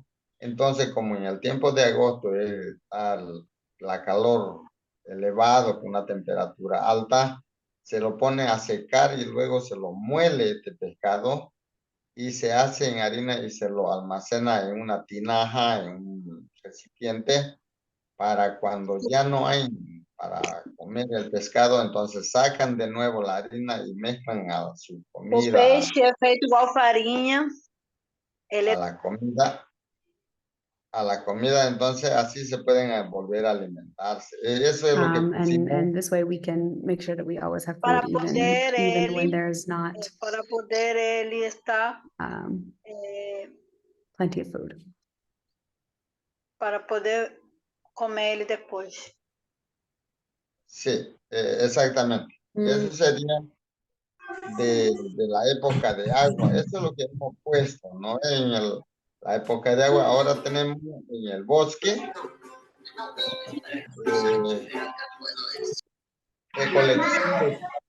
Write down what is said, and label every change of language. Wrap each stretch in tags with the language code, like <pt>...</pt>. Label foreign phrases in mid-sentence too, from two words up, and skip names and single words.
<es>Entonces, como en el tiempo de agosto está la calor elevado con una temperatura alta, se lo pone a secar y luego se lo muele este pescado y se hace en harina y se lo almacena en una tinaja, en un recipiente, para cuando ya no hay para comer el pescado, entonces sacan de nuevo la harina y mezclan a su</es> <pt>O comida, peixe é feito igual farinha. Ele a é</pt> <es>la comida, a la comida, entonces así se pueden volver a alimentarse. Eso es lo que pusimos.</es> <en>And this way we can make sure that we always have</en> <pt>para</pt> <en>food</en> <pt>poder</pt> <en>even when</en> <pt>ele,</pt> <en>there's not</en> <pt>para poder ele estar,</pt> <en>plenty of food.</en> <pt>para poder comer ele depois.</pt> <es>Sí, exactamente. Eso sería de la época de agua. Eso es lo que hemos puesto, ¿no? La época de agua. Ahora tenemos en el bosque recolección de...</es>